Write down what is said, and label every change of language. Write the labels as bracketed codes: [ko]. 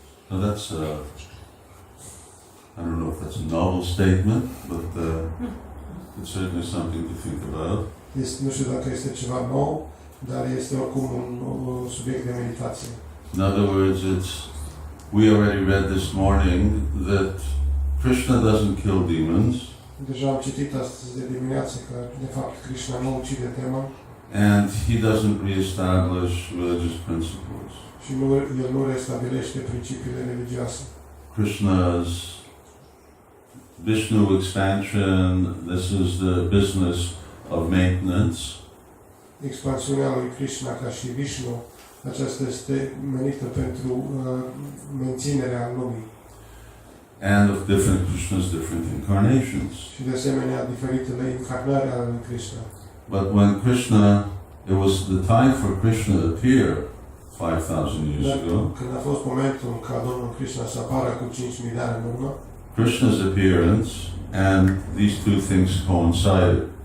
[en] Now that's I don't know if that's a novel statement, but it's certainly something to think about. [ro] Nu știu dacă este ceva nou, dar este oricum un subiect de meditație. [en] In other words, we already read this morning that Krishna doesn't kill demons, [ro] Deja am citit astăzi de dimineață că, de fapt, Krishna nu ucide demoni [en] and he doesn't reestablish religious principles. [ro] și el nu restabilește principiile religioase. [en] Krishna's Vishnu expansion, this is the business of maintenance. [ro] Expansiunea lui Krishna ca și Vishnu, aceasta este menită pentru menținerea lumii. [en] And of different Krishnas, different incarnations. [ro] Și de asemenea diferitele incarnări ale lui Krishna. [en] But when Krishna, it was the time for Krishna to appear 5,000 years ago. [ro] Când a fost momentul ca Domnul Krishna să apară cu 5.000 de ani în urmă, [en] Krishna's appearance and these two things coincided.